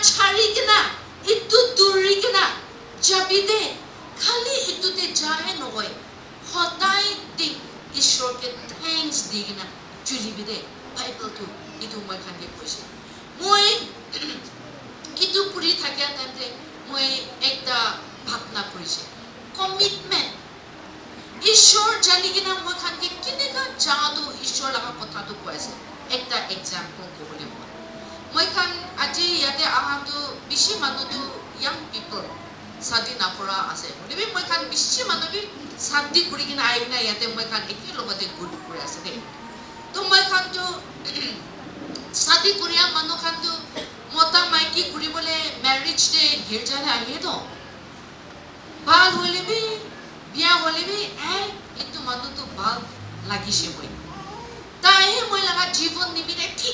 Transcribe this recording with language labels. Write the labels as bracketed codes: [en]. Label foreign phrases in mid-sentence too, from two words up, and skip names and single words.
[nag] pari kena itu duri kena jabide khali itu te jahe noy hodai tik ishor ke thanks digina chulibide Bible tu itu moi khan ke koise moi itu puri thakya time moi ekta bhapna korise commitment ishor jani kina moi khan ke kineka jadu ishor laga kotha tu koise ekta example ko bole moi khan aji yate aha tu bishi manu tu young people sadi napura ase bole moi khan bishi manu bi sadi kuri kina aina yate moi khan eki logote good kuri ase de to moi khan tu sadi kuriya manu khan tu mota maiki kuri bole marriage de girja la ahe to bal hole bi biya hole bi itu manu tu bal lagi she moi tai moi laga jibon nibire thik